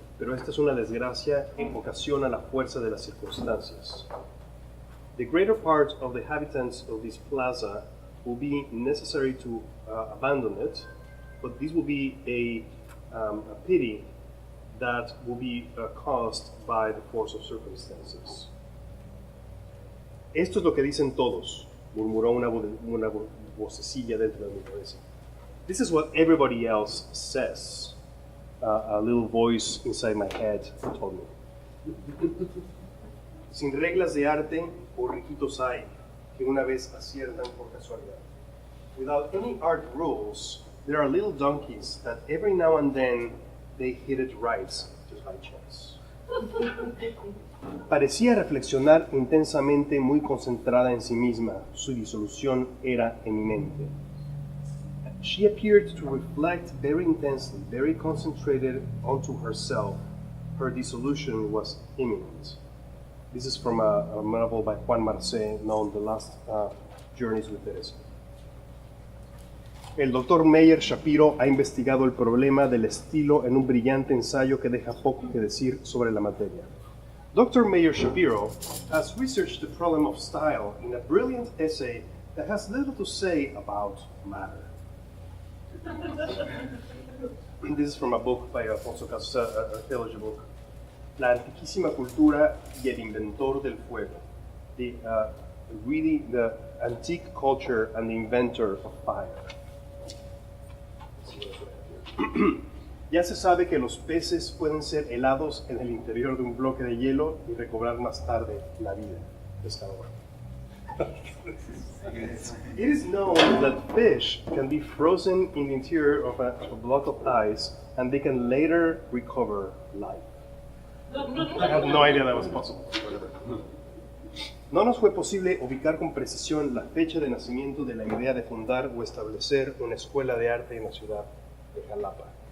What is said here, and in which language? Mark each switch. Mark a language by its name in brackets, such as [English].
[Spanish] pero esta es una desgracia en ocasión a la fuerza de las circunstancias. [English] The greater part of the inhabitants of this plaza will be necessary to abandon it, but this will be a pity that will be caused by the force of circumstances. [Spanish] Esto es lo que dicen todos, murmuró una vocecilla dentro de mi cabeza. [English] This is what everybody else says, a little voice inside my head told me. [Spanish] Sin reglas de arte, borriquitos hay que una vez aciertan por casualidad. [English] Without any art rules, there are little donkeys that every now and then they hit it right just by chance. [Spanish] Parecía reflexionar intensamente, muy concentrada en sí misma. Su disolución era eminente. [English] She appeared to reflect very intensely, very concentrated onto herself. Her dissolution was imminent. This is from a novel by Juan Marcé known The Last Journeys with Teresa. [Spanish] El Dr. Meyer Shapiro ha investigado el problema del estilo en un brillante ensayo que deja poco que decir sobre la materia. [English] Dr. Meyer Shapiro has researched the problem of style in a brilliant essay that has little to say about matter. This is from a book by Alfonso Casos, a theology book. [Spanish] La antiquísima cultura y el inventor del fuego. [English] The antique culture and the inventor of fire. [Spanish] Ya se sabe que los peces pueden ser helados en el interior de un bloque de hielo y recobrar más tarde la vida. Pescador. [English] It is known that fish can be frozen in the interior of a block of ice and they can later recover life. I had no idea that was possible. [Spanish] No nos fue posible ubicar con precisión la fecha de nacimiento de la idea de fundar o establecer una escuela de arte en la ciudad de Jalapa.